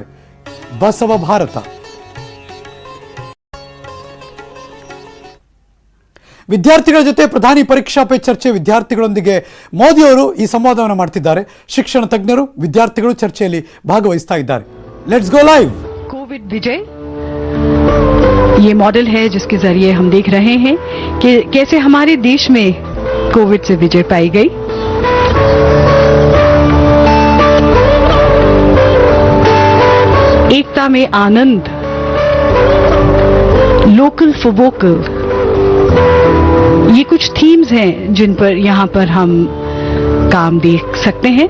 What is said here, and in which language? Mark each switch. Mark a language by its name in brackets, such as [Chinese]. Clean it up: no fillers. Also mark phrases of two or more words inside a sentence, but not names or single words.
[Kannada] ಬಸವ ಭಾರತ. ವಿದ್ಯಾರ್ಥಿಗಳ ಜೊತೆ ಪ್ರಧಾನಿ ಪರೀಕ್ಷಾ ಪೇ ಚರ್ಚೆ. ವಿದ್ಯಾರ್ಥಿಗಳೊಂದಿಗೆ ಮೋದಿ ಅವರು ಈ ಸಂವಾದವನ್ನು ಮಾಡ್ತಿದ್ದಾರೆ. ಶಿಕ್ಷಣ ತಜ್ಞರು, ವಿದ್ಯಾರ್ಥಿಗಳು ಚರ್ಚೆಯಲ್ಲಿ ಭಾಗವಹಿಸ್ತಾ ಇದ್ದಾರೆ. [English] Let's go live. [Hindi] कोविड विजय ये मॉडल है जिसके जरिए हम देख रहे हैं कि कैसे हमारे देश में कोविड से विजय पाई गई. एकता में आनंद, [English] local for vocal, [Hindi] ये कुछ थीम्स हैं जिन पर यहाँ पर हम काम देख सकते हैं.